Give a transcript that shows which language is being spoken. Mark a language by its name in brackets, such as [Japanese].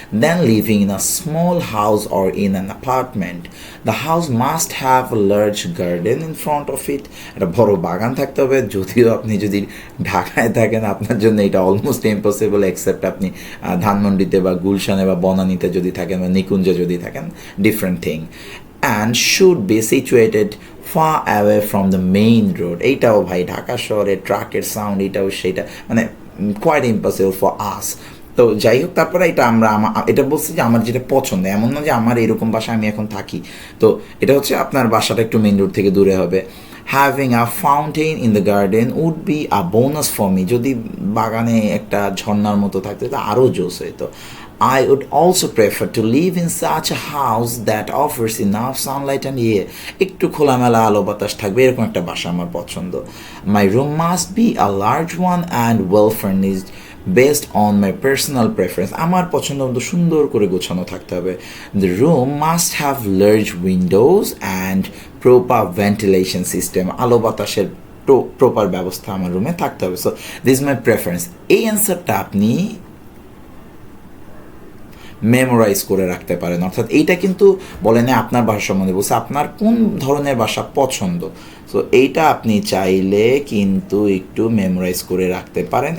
[English] Then living in a small house or in an apartment. The house must have a large garden in front of it. [Bangla] একটা বড় বাগান থাকতে হবে। যদিও আপনি যদি ঢাকায় থাকেন আপনার জন্য এটা অলমোস্ট ইম্পসিবল, এক্সেপ্ট আপনি ধানমন্ডিতে বা গুলশানে বা বনানীতে যদি থাকেন বা নিকুঞ্জে যদি থাকেন, different thing. [English] And should be situated far away from the main road. [Bangla] এইটাও ভাই ঢাকা শহরে ট্রাকের সাউন্ড, এটাও সেটা, মানে [English] Quite impossible for us. [Bangla] তো যাই হোক, তারপরে এটা এটা বলছি যে আমার যেটা পছন্দ, এমন না যে আমার এরকম বাসা আমি এখন থাকি। তো এটা হচ্ছে আপনার বাসাটা একটু মেইন রোড থেকে দূরে হবে। [English] Having a fountain in the garden would be a bonus for me. [Bangla] যদি বাগানে একটা ঝর্ণার মতো থাকতো তো আরও জোস হইতো। [English] I would also prefer to live in such a house that offers enough sunlight and air. [Bangla] একটু খোলামেলা আলো বাতাস থাকবে, এরকম একটা বাসা আমার পছন্দ। [English] My room must be a large one and well furnished based on my personal preference. [Bangla] আমার পছন্দ মতো সুন্দর করে গোছানো থাকতে হবে। [English] The room must have large windows and proper ventilation system. [Bangla] আলো বাতাসের প্রপার ব্যবস্থা আমার রুমে থাকতে হবে। [English] So this is my preference. [Bangla] এই অ্যান্সারটা আপনি মেমোরাইজ করে রাখতে পারেন। অর্থাৎ এইটা কিন্তু বলে না আপনার বাসা সম্বন্ধে, বলছে আপনার কোন ধরনের বাসা পছন্দ। সো এইটা আপনি চাইলে কিন্তু একটু মেমোরাইজ করে রাখতে পারেন।